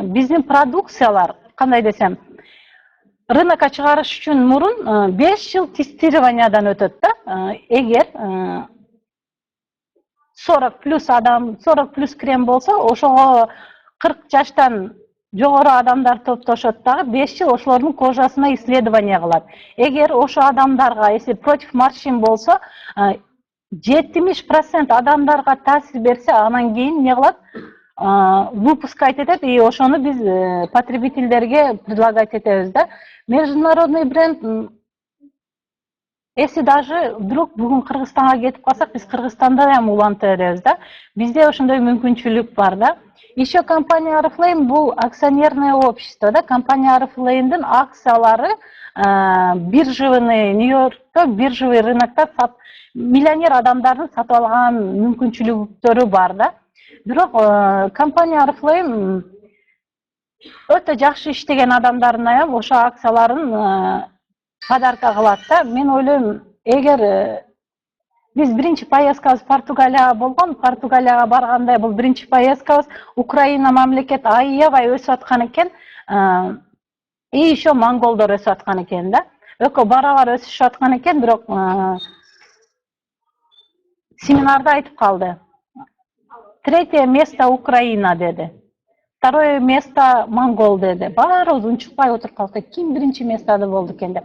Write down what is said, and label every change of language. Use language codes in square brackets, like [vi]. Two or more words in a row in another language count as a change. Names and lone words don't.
[ky] Биздин продукциялар, кандай десем, рынокко чыгарыш үчүн мурун 5 жыл тестированиядан өтөт да. Эгер 40 плюс адам, 40 плюс крем болсо, ошого 40 жаштан жогору адамдар топтошот дагы 5 жыл ошолордун кожасына исследование кылат. Эгер ошо адамдарга, [ru] если против морщин [ky] болсо, 70% адамдарга таасир берсе, анан кийин не кылат? Выпускать этет, и ошону биз потребительдерге предлагать этебиз да. [ru] Международный бренд, если даже вдруг [ky] бүгүн Кыргызстанга кетип калсак, биз Кыргызстанда да улантып беребиз да. Бизде ошондой мүмкүнчүлүк бар да. [ru] Еще компания Oriflame бул акционерное общество да. [ky] Компания Oriflame'дин акциялары биржевый Нью-Йоркто, биржевый рынокто миллионер адамдардын сатып алган мүмкүнчүлүктөрү бар да. Бирок компания Oriflame өтө жакшы иштеген адамдарына ошо акцияларын подарка кылат да. Мен ойлойм, эгер биз биринчи поездкабыз Португалияга болгон, Португалияга барганда бул биринчи поездкабыз, Украина мамлекет аябай өсүп аткан экен, [ru] и еще [ky] монголдор өсүп аткан экен да. Экөө барабар өсүшүп аткан экен, бирок семинарда айтып калды. 3-е место Украина деди. 2-е место монгол деди. Баарыбыз унчукпай отуруп калдык. Ким биринчи местода болду экен деп.